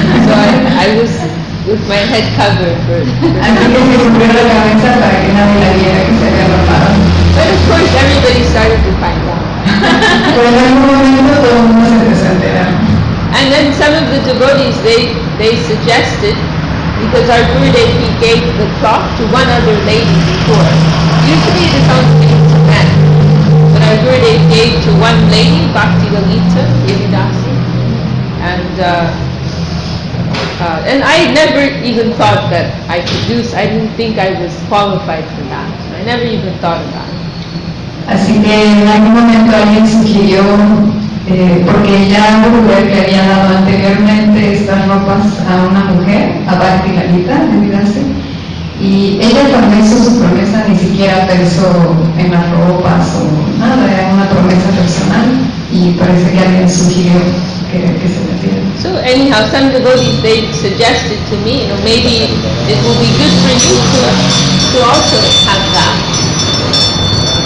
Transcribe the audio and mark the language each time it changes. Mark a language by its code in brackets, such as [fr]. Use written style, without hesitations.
[en] So I was with my head covered for [es] Así que se cubrió la cabeza para que nadie la viera que se había rapado. [en] But of course everybody started to find out. [es] Pero en algún momento todo el mundo se empezó a enterar. [en] And then some of the devotees, they suggested, because our Gurudev, he gave the cloth to one other lady before. Usually it is only given to men. But our Gurudev gave to one lady, Bhakti Lalita, Dasi. And I never even thought that I could do so. I didn't think I was qualified for that. I never even thought about it. [es] Así que en algún momento alguien sugirió, porque ya Gurudev le había dado anteriormente estas ropas a una mujer, a Bhakti Lalita, y ella cuando hizo su promesa ni siquiera pensó en las ropas o nada, era una promesa personal y parece que alguien sugirió que se metiera. [en] So anyhow, some devotees, they suggested to me, maybe it will be good for you to also have that.